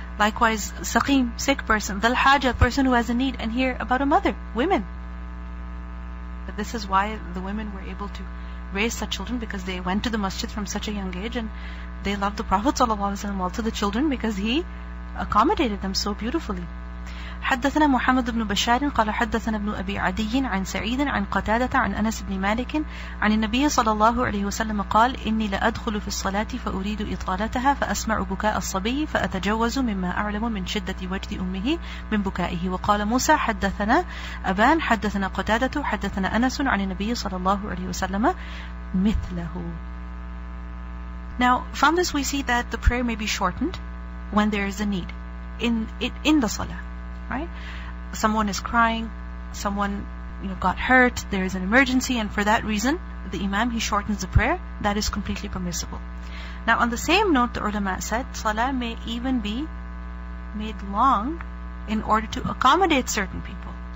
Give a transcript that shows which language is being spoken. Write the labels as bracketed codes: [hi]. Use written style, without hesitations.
[en] Likewise, saqim, sick person, dhal-haja, person who has a need. And here about a mother, women. But this is why the women were able to raise such children, because they went to the masjid from such a young age and they loved the Prophet ﷺ, also the children, because he accommodated them so beautifully. [ar] حدثنا محمد بن بشار قال حدثنا ابن أبي عدي عن سعيد عن قتادة عن أنس بن مالك عن النبي صلى الله عليه وسلم قال إني لأدخل في الصلاة فأريد إطالتها فأسمع بكاء الصبي فأتجوز مما أعلم من شدة وجد أمه من بكائه. وقال موسى حدثنا أبان حدثنا قتادة حدثنا أنس عن النبي صلى الله عليه وسلم مثله. [en] Now from this we see that the prayer may be shortened when there is a need in the salah. Right? Someone is crying, someone got hurt, there is an emergency, and for that reason, the Imam, he shortens the prayer. That is completely permissible. Now on the same note, the ulama said, salah may even be made long in order to accommodate certain people.